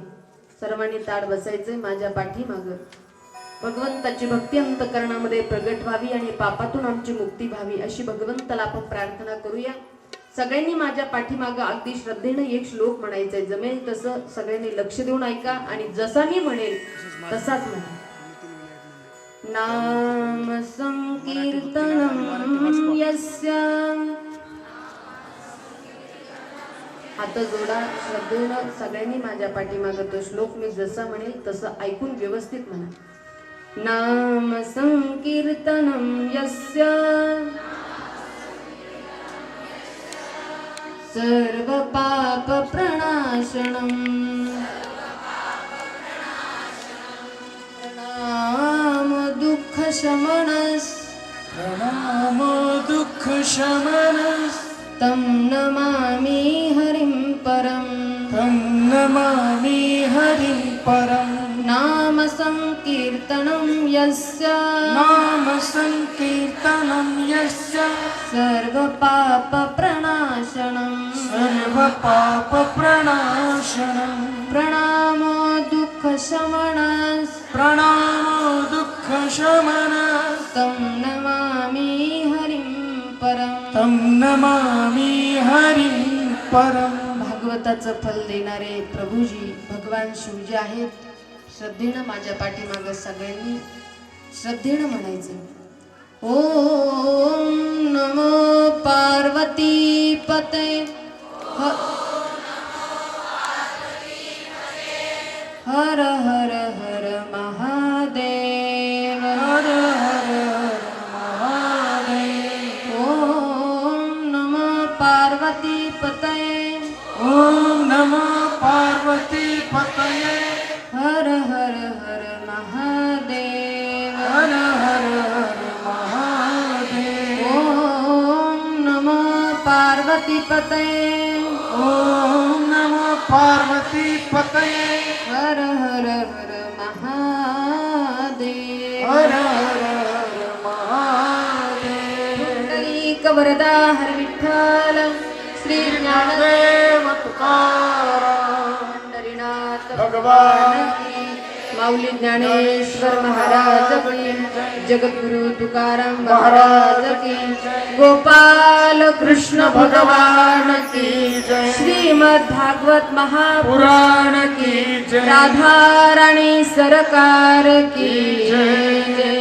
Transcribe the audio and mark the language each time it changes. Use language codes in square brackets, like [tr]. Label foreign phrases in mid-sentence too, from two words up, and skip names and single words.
[mr] सर्वांनी ताड बसायचंय माझ्या पाठीमागं. भगवंताची भक्ती अंतकरणामध्ये प्रगट व्हावी आणि पापातून आमची मुक्ती व्हावी अशी भगवंताला आपण प्रार्थना करूया. सगळ्यांनी माझ्या पाठीमागं अगदी श्रद्धेनं एक श्लोक म्हणायचंय. जमेल तसं सगळ्यांनी लक्ष देऊन ऐका आणि जसा मी म्हणेल तसाच म्हणा. [sa] नाम संकीर्तनम यस्य. [mr] हात जोडा श्रद्धेनं सगळ्यांनी माझ्या पाठीमागं तो श्लोक मी जसा म्हणेल तसं ऐकून व्यवस्थित म्हणा. [sa] नाम संकीर्तनम यस्य सर्व पाप प्रणाशनम. प्रणाम दुःख शमनस. प्रणाम दुःख शमनस. तं नमामि हरिं परं. तं नमामि हरिं परं. नाम संकीर्तनं यस्य. नाम संकीर्तनं यस्य सर्व पाप प्रणाशनं. सर्व पाप प्रणाशनं. प्रणामो दुःख शमनस. प्रणामो दुःख शमनस. तं नमामि हरिं परं. तं नमामि हरिं परं. [mr] भागवताचं फल देणारे प्रभूजी भगवान शिवजी आहेत. श्रद्धेनं माझ्या पाठीमागं सगळ्यांनी श्रद्धेनं म्हणायचं. [sa] ओम नमो पार्वती पते. हर हर हर महादेव. हर हर हर महादेव. ओम नमो पार्वती पतये. ओम नमो पार्वती पतये. हर हर हर महादेव. हर हर हर महादेव. ओम नमो पार्वती पतये. ओम नमो पार्वती पतये. हर हर हर महादेव. हर हर हर महादेव. [mr] पुंडलीक वरदा हर विठ्ठल श्री ज्ञानदेव देव तुकाराम पंढरीनाथ भगवान की. माऊली ज्ञानेश्वर महाराज की, जगद्गुरु तुकाराम महाराज की, गोपाल कृष्ण भगवान की, श्रीमद भागवत महापुराण की, राधा राणी सरकार की जय.